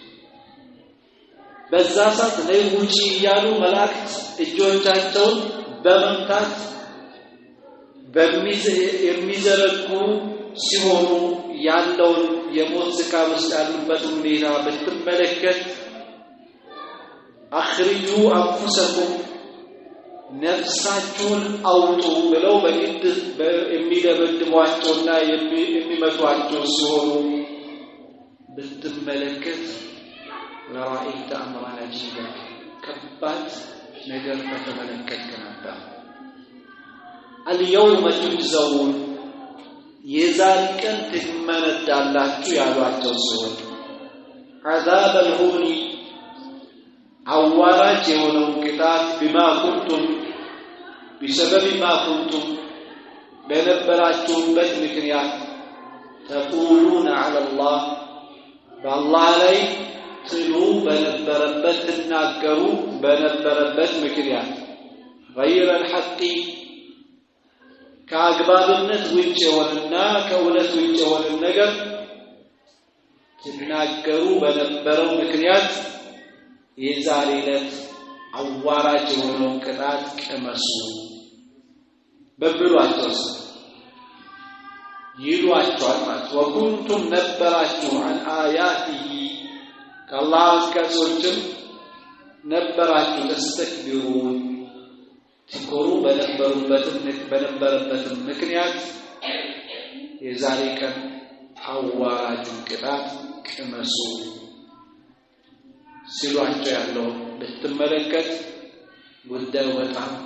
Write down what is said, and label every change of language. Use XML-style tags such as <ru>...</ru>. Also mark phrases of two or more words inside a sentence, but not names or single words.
<am>በዛ ሰዓት ላይ ውጪ ያሉ መላእክት እጆቻቸውን በመምታት የሚዘረጉ ሲሆኑ ያለውን የሞት ስቃይ ውስጥ ያሉበት ሁኔታ ብትመለከት</am> <ar>أخرجوا أنفسكم</ar> <am>ነፍሳችሁን አውጡ ብለው በግድ የሚደበድቧቸውና የሚመቷቸው ሲሆኑ ብትመለከት</am> <ar>لرأيت أمرا عجيبا</ar> <am>ከባድ ነገር ተመለከትክ ነበር</am> <ar>اليوم تجزون</ar> <am>የዛሬ ቀን ትመነዳላችሁ ያሏቸው ሲሆን</am> <ar>عذاب الهون</ar> <am>አዋራጅ የሆነው ቅጣት</am> <ar>بما كنتم بسبب ما كنتم</ar> <am>በነበራችሁበት ምክንያት</am> <ar>تقولون على الله</ar> <am>بالله ላይ ትሉ በነበረበት ተናገሩ በነበረበት ምክንያት</am> <ar>غير الحق</ar> <am>ከአግባብነት ውጭ የሆነና ከእውነት ውጭ የሆነ ነገር ተናገሩ በነበረው ምክንያት የዛሬ ዕለት አዋራጅ የሆነው ቅጣት ቀመሱ በብሏቸው ይሏቸዋል ማለት ወኩንቱም ነበራችሁ</am> <ar>عن آياته</ar> <am>ከአላህ አንቀጾችም ነበራችሁ ተስተክቢሩን ትኮሩ በነበረበት ምክንያት የዛሬ ቀን አዋራጅ ቅጣት ቀመሱ ሲሏቸው ያለው ብትመለከት ጉዳዩ በጣም</am>